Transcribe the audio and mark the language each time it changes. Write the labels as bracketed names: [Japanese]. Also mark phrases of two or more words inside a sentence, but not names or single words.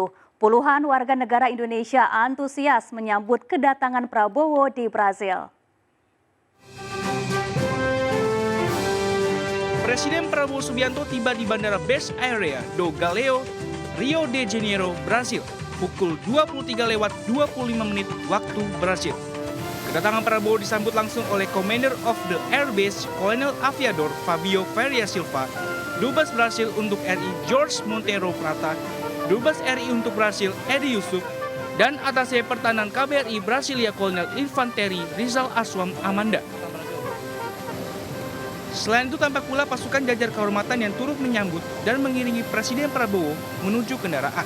[Indonesian] Puluhan warga negara Indonesia antusias menyambut kedatangan Prabowo di Brasil. Presiden Prabowo Subianto tiba di Bandara Base Aérea do Galeão, Rio de Janeiro, Brasil, pukul 23:25 waktu Brasil. Kedatangan Prabowo disambut langsung oleh [English] Commander of the Air Base, [Indonesian] Kolonel Aviador Fabio Faria Silva, Dubes Brasil untuk RI Jorge Monteiro Prata, Dubes RI untuk Brasil Edi Yusuf, dan Atase Pertahanan KBRI Brasilia Kolonel Infanteri Rizal Aswam Amanda. Selain itu tampak pula pasukan jajar kehormatan yang turut menyambut dan mengiringi Presiden Prabowo menuju kendaraan.